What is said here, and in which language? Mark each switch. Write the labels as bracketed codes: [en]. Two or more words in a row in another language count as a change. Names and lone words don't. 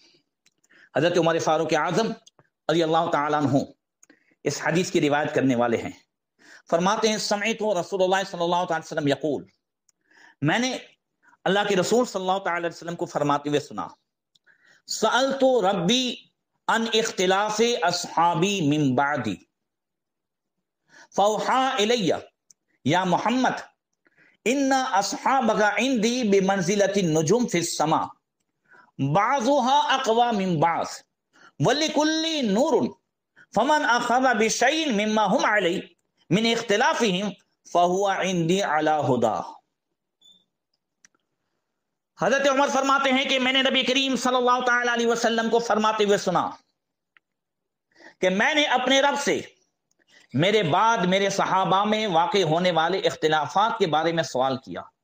[ur] حضرت عمر فاروق اعظم [ar] رضی اللہ تعالیٰ عنہ [ur] اس حدیث کی روایت کرنے والے ہیں، فرماتے ہیں [ar] سمعت رسول اللہ صلی اللہ علیہ وسلم یقول، [ur] میں نے اللہ کے رسول [ar] صلی اللہ تعالی علیہ وسلم [ur] کو فرماتے ہوئے سنا، [ar] سألت ربی ان اختلاف اصحابی من بعدی فوحا الی یا محمد ان اصحابک عندی بمنزلۃ النجوم فی السماء بعضها اقوى من بعض ولكل نور فمن اخذ بشيء مما هم عليه من اختلافهم فهو عندي على هدى۔ [ur] حضرت عمر فرماتے ہیں کہ میں نے نبی کریم [ar] صلی اللہ تعالی علیہ وسلم [ur] کو فرماتے ہوئے سنا کہ میں نے اپنے رب سے میرے بعد میرے صحابہ میں واقع ہونے والے اختلافات کے بارے میں سوال کیا،